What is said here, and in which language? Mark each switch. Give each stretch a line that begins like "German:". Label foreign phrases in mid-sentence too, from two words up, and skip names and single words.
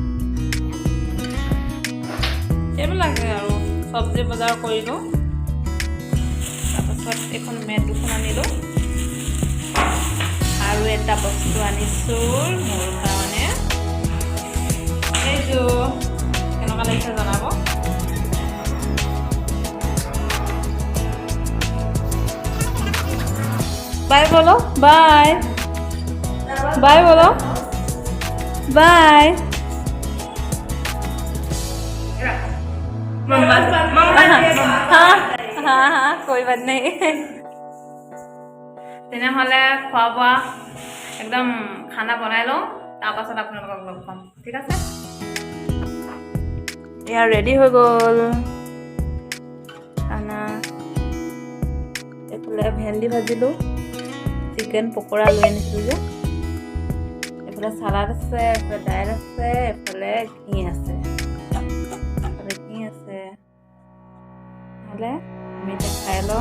Assamese: এইবিলাকে আৰু চব্জি বজাৰ কৰিলোঁ, তাৰপাছত এইখন মেট দুখন আনিলোঁ আৰু এটা বস্তু আনিছোঁ মোৰ কাৰণে। এইটো কেনেকুৱা লাগিছে জনাব।
Hindi: बाय बोलो, बाय बाय बोलो, बाय। हाँ कोई बात नहीं।
Assamese: তেনেহ'লে খোৱা বোৱা একদম খানা বনাই লওঁ, তাৰপাছত আপোনালোকক লগ পাম, ঠিক আছে। এয়া ৰেডি হৈ গ'ল খানা। এইফালে ভেন্দি ভাজিলোঁ, চিকেন পকোৰা লৈ আনিছিলোঁ যে, এইফালে চালাড আছে, এইফালে দাইল আছে, এইফালে ঘি আছে, নহ'লে আমি এতিয়া খাই লওঁ।